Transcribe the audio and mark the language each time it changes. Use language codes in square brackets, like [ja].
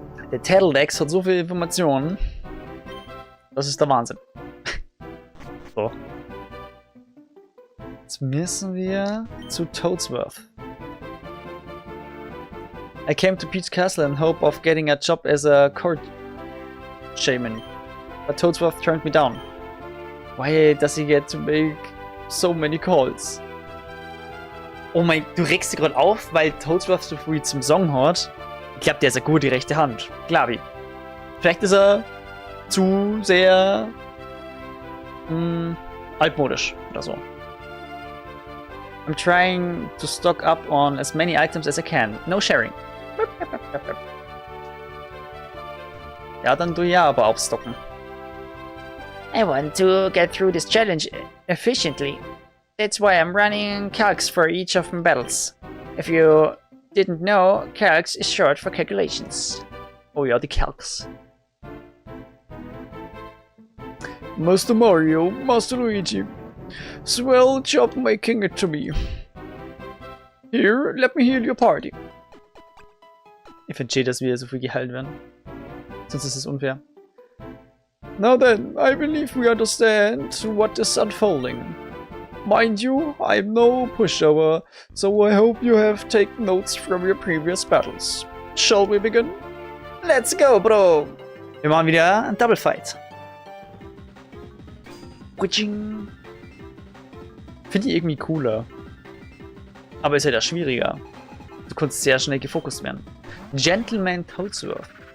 [de] Der Tattledex hat so viele Informationen. Das ist der Wahnsinn. So. Jetzt müssen wir zu Toadsworth. [en] I came to Peach Castle in hope of getting a job as a court shaman. But Toadsworth turned me down. Why does he get to make so many calls? [de] Oh mein, du regst dich gerade auf, weil Toadsworth so früh zum Song hat. Ich glaube, der ist eine gute rechte Hand. Glaube ich. Vielleicht ist er zu sehr altmodisch oder so. [en] I'm trying to stock up on as many items as I can. No sharing. [de] Ja, dann du ja aber aufstocken. [en] I want to get through this challenge efficiently. That's why I'm running calcs for each of my battles. If you didn't know, calcs is short for calculations. [de] Oh ja, die Calcs. [en] Master Mario, Master Luigi, swell job making it to me. Here, let me heal your party. [de] Ich finde schön, dass wir so viel geheilt werden. Sonst ist es unfair. [en] Now then, I believe we understand what is unfolding. Mind you, I'm no pushover, so I hope you have taken notes from your previous battles. Shall we begin? Let's go, Bro! [de] Wir machen wieder einen Double Fight. Finde ich irgendwie cooler. Aber ist ja halt schwieriger. Du kannst sehr schnell gefokust werden. Gentleman Toadsworth.